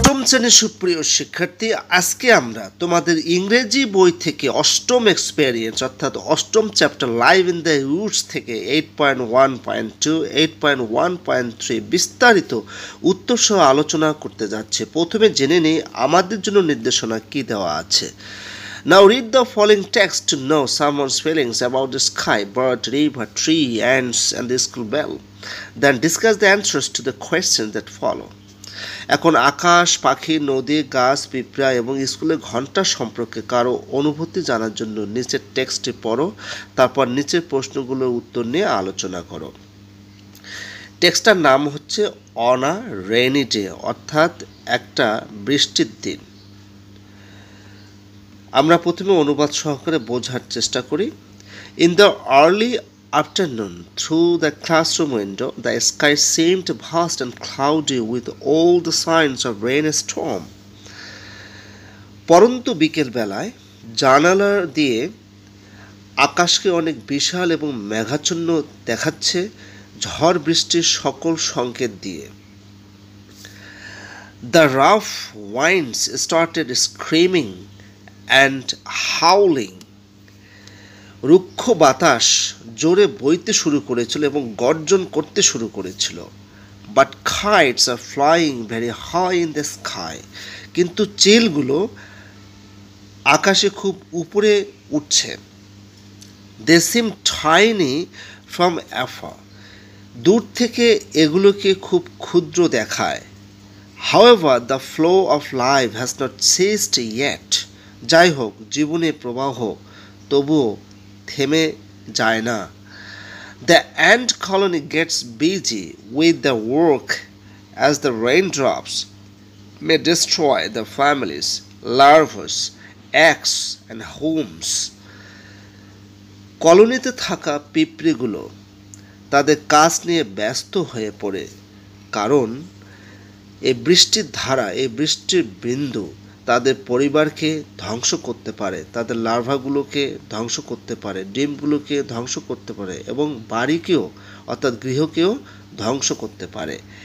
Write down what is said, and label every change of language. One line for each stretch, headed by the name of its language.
Bangla: শ্রেণীর সুপ্রিয় শিক্ষার্থী, আজকে আমরা তোমাদের ইংরেজি বই থেকে অষ্টম এক্সপেরিয়েন্স অর্থাৎ অষ্টম chapter live in the roots থেকে 8.1.2 8.1.3 বিস্তারিত উত্তর সহ আলোচনা করতে যাচ্ছে। প্রথমে জেনে নিই আমাদের জন্য নির্দেশনা কি দেওয়া আছে।
English: Now read the following text to know someone's feelings about the sky, bird, river, tree, ants, and the school bell. Then discuss the answers to the questions that follow.
Bangla: এখন আকাশ, পাখি, নদী, গাছ, পিঁপড়া এবং স্কুলের ঘন্টা সম্পর্কে কারো অনুভূতি জানার জন্য নিচের টেক্সটটি পড়ো, তারপর নিচের প্রশ্নগুলোর উত্তর নিয়ে আলোচনা করো। টেক্সটটার নাম হচ্ছে অন আ রেইনি ডে, অর্থাৎ একটা বৃষ্টির দিন। আমরা প্রথমে অনুবাদ সহকারে বোঝার চেষ্টা করি।
English: In the early afternoon, through the classroom window, the sky seemed vast and cloudy with all the signs of rain and storm.
Bangla: পরন্তু বিকেল বেলায় জানালা দিয়ে আকাশকে অনেক বিশাল এবং মেঘাচ্ছন্ন দেখাচ্ছে, ঝড় বৃষ্টির সকল সংকেত দিয়ে।
English: The rough winds started screaming and howling.
Bangla: রুক্ষ বাতাস জোরে বইতে শুরু করেছিল এবং গর্জন করতে শুরু করেছিল।
English: But kites are flying very high in the sky.
Bangla: কিন্তু চিলগুলো আকাশে খুব উপরে উঠছে।
English: They seem tiny from afar.
Bangla: দূর থেকে এগুলোকে খুব ক্ষুদ্র দেখায়।
English: However, the flow of life has not ceased yet.
Bangla: যাই হোক, জীবনের প্রবাহ তবুও থেমে যায় না।
English: The ant colony gets busy with the work as the raindrops may destroy the families, larvae, eggs and homes.
Bangla: কলোনিতে থাকা পিঁপড়েগুলো তাদের কাজ নিয়ে ব্যস্ত হয়ে পড়ে, কারণ এই বৃষ্টির ধারা, এই বৃষ্টির বিন্দু তাদের পরিবারকে ধ্বংস করতে পারে, তাদের লার্ভাগুলোকে ধ্বংস করতে পারে, ডিমগুলোকে ধ্বংস করতে পারে এবং বাড়িকেও অর্থাৎ গৃহকেও ধ্বংস করতে পারে।